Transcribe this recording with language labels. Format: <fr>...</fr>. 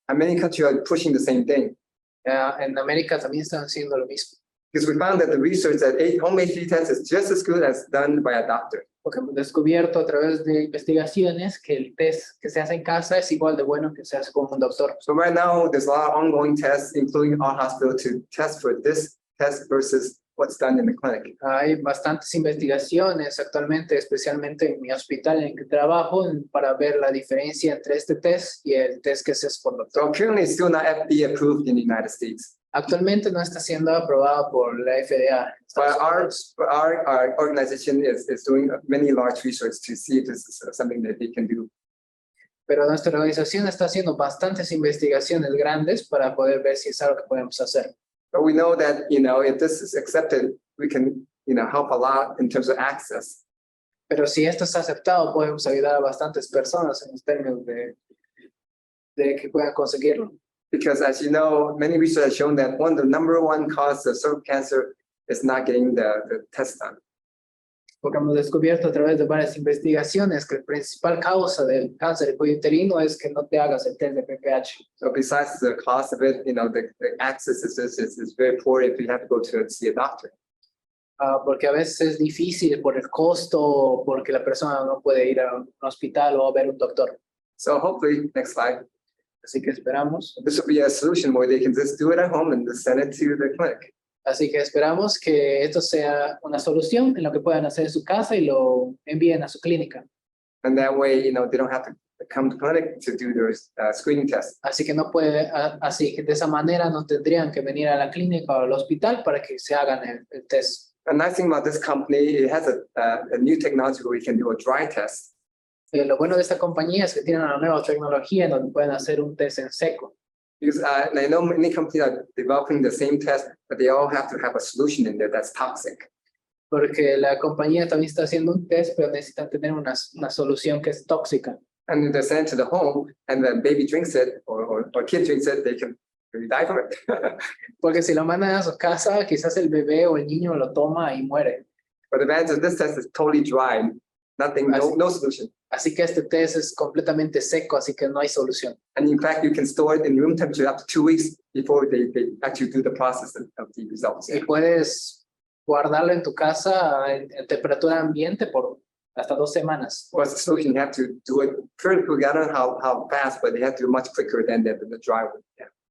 <en>And many countries are pushing the same thing.</en> <es>En América también están haciendo lo mismo.</es> <en>Because we found that the research that home HPV test is just as good as done by a doctor.</en> <es>Porque hemos descubierto a través de investigaciones que el test que se hace en casa es igual de bueno que se hace con un doctor.</es> <en>So right now, there's a lot of ongoing tests, including our hospital, to test for this test versus what's done in the clinic.</en> <es>Hay bastantes investigaciones actualmente, especialmente en mi hospital en el que trabajo, para ver la diferencia entre este test y el test que se hace por doctor.</es> <en>So currently it's still not FDA approved in the United States.</en> <es>Actualmente no está siendo aprobado por la FDA.</es> <en>But our organization is doing many large research to see if this is something that they can do.</en> <es>Pero nuestra organización está haciendo bastantes investigaciones grandes para poder ver si es algo que podemos hacer.</es> <en>But we know that, if this is accepted, we can, help a lot in terms of access.</en> <es>Pero si esto está aceptado, podemos ayudar a bastantes personas en los términos de que puedan conseguirlo.</es> <en>Because as you know, many research has shown that the number one cause of cervical cancer is not getting the test done.</en> <es>Porque hemos descubierto a través de varias investigaciones que la principal causa del cáncer de cuello uterino es que no te hagas el test de PPH.</es> <en>So besides the cost of it, the access is very poor if you have to go to see a doctor.</en> <es>Porque a veces es difícil por el costo, porque la persona no puede ir a un hospital o a ver un doctor.</es> <en>So hopefully, next slide.</en> <es>Así que esperamos.</es> <en>This will be a solution where they can just do it at home and just send it to the clinic.</en> <es>Así que esperamos que esto sea una solución en lo que puedan hacer en su casa y lo envíen a su clínica.</es> <en>And that way, they don't have to come to clinic to do their screening test.</en> <es>Así que así que de esa manera no tendrían que venir a la clínica o al hospital para que se hagan el test.</es> <en>The nice thing about this company, it has a new technology where we can do a dry test.</en> <es>Lo bueno de esta compañía es que tienen una nueva tecnología en donde pueden hacer un test en seco.</es> <en>Because I know many companies are developing the same test, but they all have to have a solution in there that's toxic.</en> <es>Porque la compañía también está haciendo un test, pero necesitan tener una solución que es tóxica.</es> <en>And if they send it to the home and the baby drinks it or kid drinks it, they can really die from it.</en> <es>Porque si lo mandan a su casa, quizás el bebé o el niño lo toma y muere.</es> <en>But the advantage of this test is totally dry, nothing, no solution.</en> <es>Así que este test es completamente seco, así que no hay solución.</es> <en>And in fact, you can store it in room temperature up to 2 weeks before they actually do the process of the results.</en> <es>Y puedes guardarlo en tu casa en temperatura ambiente por hasta 2 semanas.</es> <en>Well, as a solution, you have to do it fairly quickly. I don't know how fast, but they have to do much quicker than the dry one. Yeah.</en>